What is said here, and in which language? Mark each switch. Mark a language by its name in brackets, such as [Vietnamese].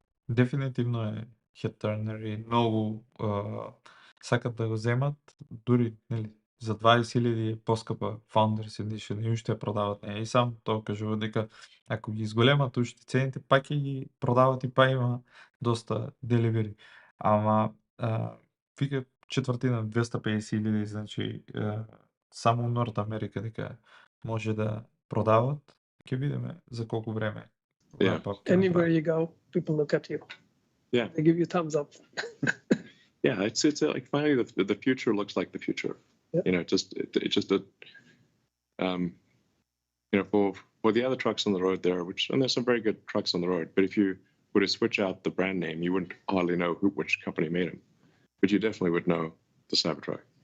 [Macedonian] Дефинитивно е хедтърнер и много сакат да го земат, дури за 20.000 поскапа Founders Edition и уште ја продават неја. И сам тоа кажува дека ако ги изголемат уште цените, пак ќе ги продават и па има доста деливери. Ама вика четвртина 250.000, значи само Норт Америка дека може да продават. Ќе видиме за колку време. [English] Yeah. Anywhere you go, people look at you. Yeah. They give you thumbs up. Yeah, it's like finally the future looks like the future. Yeah. You know, it's just a you know, for the other trucks on the road there, and there's some very good trucks on the road, but if you were to switch out the brand name, you wouldn't hardly know which company made them, but you definitely would know the Cybertruck.